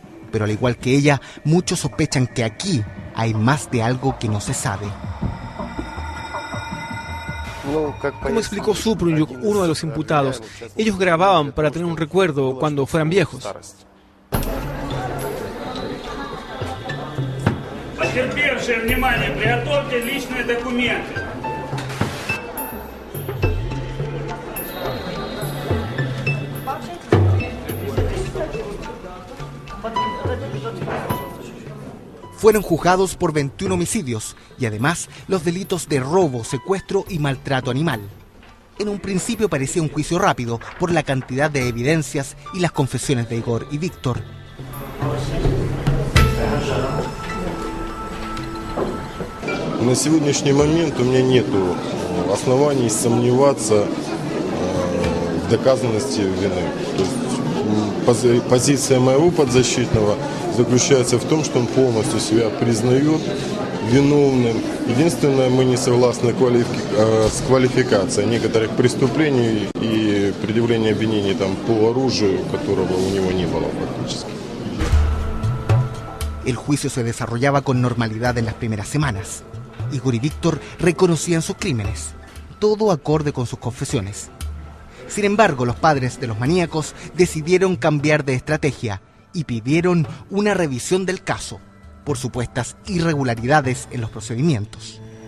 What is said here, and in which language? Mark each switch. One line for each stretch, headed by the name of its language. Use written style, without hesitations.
Spanish: Pero al igual que ella, muchos sospechan que aquí hay más de algo que no se sabe. Como explicó Suprunyuk, uno de los imputados, ellos grababan para tener un recuerdo cuando fueran viejos.
Russian: Потерпевшие, внимание, приготовьте личные документы.
Spanish: Fueron juzgados por 21 homicidios y además los delitos de robo, secuestro y maltrato animal. En un principio parecía un juicio rápido por la cantidad de evidencias y las confesiones de Igor y Víctor.
Russian: На сегодняшний момент у меня нет оснований сомневаться в доказанности вины. То есть позиция моего подзащитного заключается в том, что он полностью себя признает виновным. Единственное, мы не согласны с квалификацией некоторых преступлений и предъявлением обвинений там, по оружию, которого у него не было фактически.
Spanish: El juicio se desarrollaba con normalidad en las primeras semanas. Igor y Víctor reconocían sus crímenes, todo acorde con sus confesiones. Sin embargo, los padres de los maníacos decidieron cambiar de estrategia y pidieron una revisión del caso por supuestas irregularidades en los procedimientos.